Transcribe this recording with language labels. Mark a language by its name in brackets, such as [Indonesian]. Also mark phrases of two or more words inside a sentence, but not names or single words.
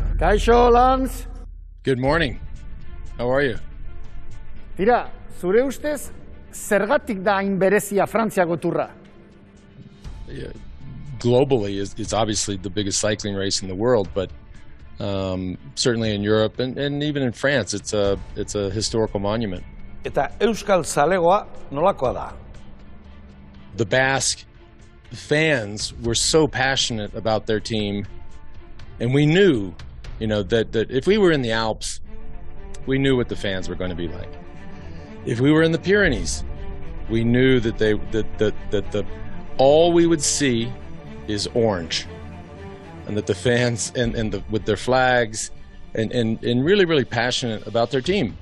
[Basque] Kaixo, Lance. [English] Good morning. How are you? [Basque] Tira, zure ustez, zergatik da hain berezia Frantziako Tourra? [English] Globally, it's obviously the biggest cycling race in the world, but certainly in Europe and even in France, it's a historical monument. [Basque] Eta Euskal zalegoa nolakoa da? [English] The Basque fans were so passionate about their team, and we knew, that if we were in the Alps, we knew what the fans were going to be like. If we were in the Pyrenees, we knew that all we would see is orange, and that the fans with their flags and really, really passionate about their team.